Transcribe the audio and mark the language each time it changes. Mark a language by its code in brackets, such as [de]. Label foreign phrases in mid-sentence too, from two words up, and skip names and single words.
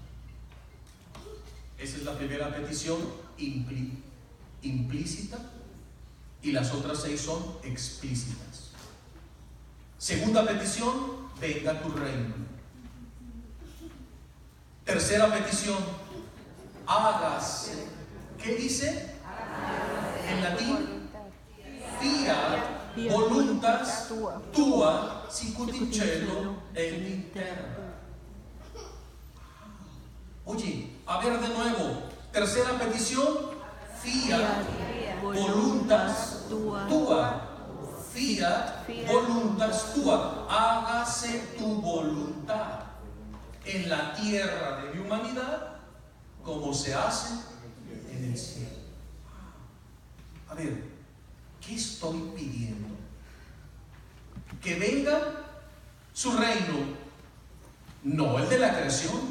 [es] Esa es la primera petición implícita, y las otras 6 son explícitas. Segunda petición, venga tu reino. Tercera petición, hágase. ¿Qué dice? En latín, [la] fiat voluntas tua sicut in cielo et in terra. [es] Oye, a ver de nuevo. Tercera petición, [la] fiat voluntas tua. Fiat voluntas tua. [es] Hágase tu voluntad en la tierra de mi humanidad como se hace en el cielo. A ver, ¿qué estoy pidiendo? Que venga su reino, no el de la creación.